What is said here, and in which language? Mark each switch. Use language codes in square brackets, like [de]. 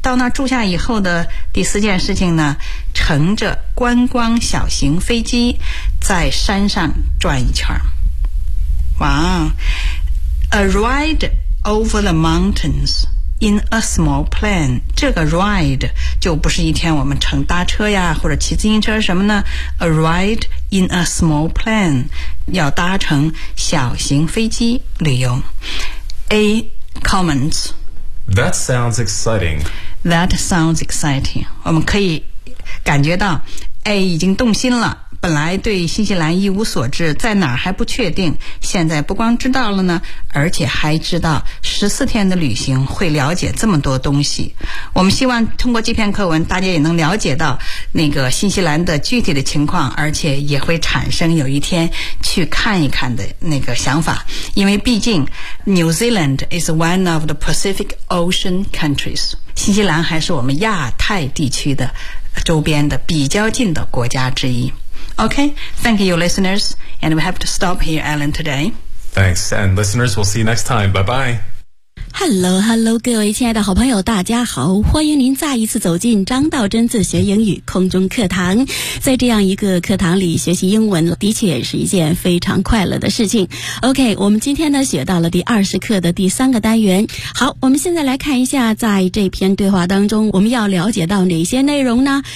[zh] 到那住下以后的第四件事情呢，乘着观光小型飞机在山上转一圈。 [en] 哇 ，a ride over the mountains in a small plane. [zh] 这个 ride 就不是一天我们乘搭车呀，或者骑自行车什么呢 ？ [en] A ride in a small plane. [zh] 要搭乘小型飞机旅游。 [en] A comments. That sounds exciting. That sounds exciting. [zh] 我们可以感觉到 A 已经动心了。本来对新西兰一无所知，在哪儿还不确定。现在不光知道了呢，而且还知道14天的旅行会了解这么多东西。我们希望通过这篇课文，大家也能了解到那个新西兰的具体的情况，而且也会产生有一天去看一看的那个想法。因为毕竟 [en] New Zealand is one of the Pacific Ocean countries. [zh] 新西兰还是我们亚太地区的周边的比较近的国家之一。 [en] Okay, thank you, listeners. And we have to stop here, Alan, today. Thanks, and listeners, we'll see you next time. Bye-bye. Hello, hello, [zh] 各位亲爱的好朋友，大家好。欢迎您再一次走进张道真自学英语空中课堂。在这样一个课堂里学习英文，的确是一件非常快乐的事情。 Okay, 我们今天呢，学到了第20课的第三个单元。好，我们现在来看一下，在这篇对话当中，我们要了解到哪些内容呢？